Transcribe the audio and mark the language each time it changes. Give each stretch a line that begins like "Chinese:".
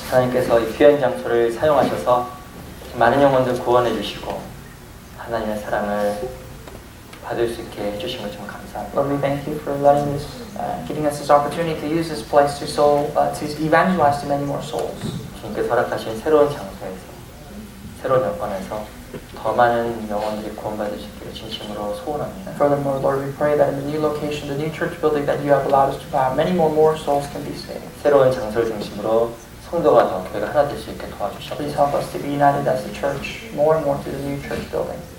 Korean: 하나님께서 이 귀한 장소를 사용하셔서 많은 영혼들 구원해 주시고 하나님의 사랑을 받을 수 있게 해주신 것 정말 감사합니다.
English: Lord, we thank you for letting us, giving us this opportunity to use this place to evangelize to many more souls.
Korean: 주님께서 허락하신 새로운 장소에서 새로운 여건에서 더 많은 영혼들이 구원받을 수 있기를 진심으로 소원합니다.
English: Furthermore, Lord, we pray that in the new location, the new church building that you have allowed us to have, many more souls can be saved.
Korean: 새로운 장소를 중심으로 성도가 더 교회가 하나 될 수 있게
English: Please help us to be united as the church more and more through the new church building.